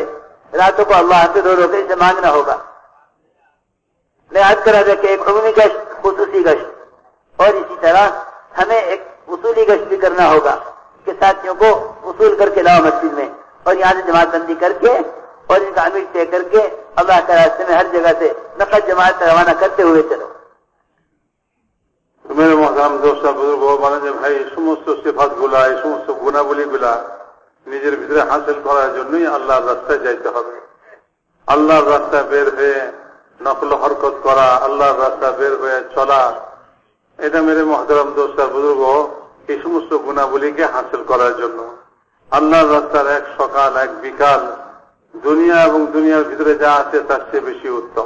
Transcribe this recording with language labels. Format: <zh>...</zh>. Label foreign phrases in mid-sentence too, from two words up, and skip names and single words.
<ur>راتوں کو اللہ سے رو کے اسے مانگنا ہوگا. میں عرض کرا تھا کہ ایک عمومی گشت، خصوصی گشت، اور اسی طرح ہمیں ایک اصولی گشت بھی کرنا ہوگا کہ ساتھیوں کو وصول کر کے لاؤ مسجد میں اور یہاں سے جماعت بندی کر کے اور ان کا امیر طے کر کے اللہ کے راستے میں ہر جگہ سے نقل جماعت روانہ کرتے ہوئے چلو. میرے محترم دوست بزرگ</ur> <bn>বলেন যে ভাই সমস্ত সিফাতগুলা এই সমস্ত গুণাবলীগুলা নিজের ভিতরে হাসিল করার জন্যই আল্লাহর রাস্তায় যাইতে হবে. আল্লাহর রাস্তায় বের হয়ে নকল হরকত করা, আল্লাহর রাস্তায় বের হয়ে চলা, এটা</bn> <ur>میرے محترم دوست بزرگ</ur> <bn>এই সমস্ত গুণাবলীকে হাসিল করার জন্য আল্লাহর রাস্তার এক সকাল এক বিকাল দুনিয়া এবং দুনিয়ার ভিতরে যা আছে তার চেয়ে বেশি উত্তম.</bn>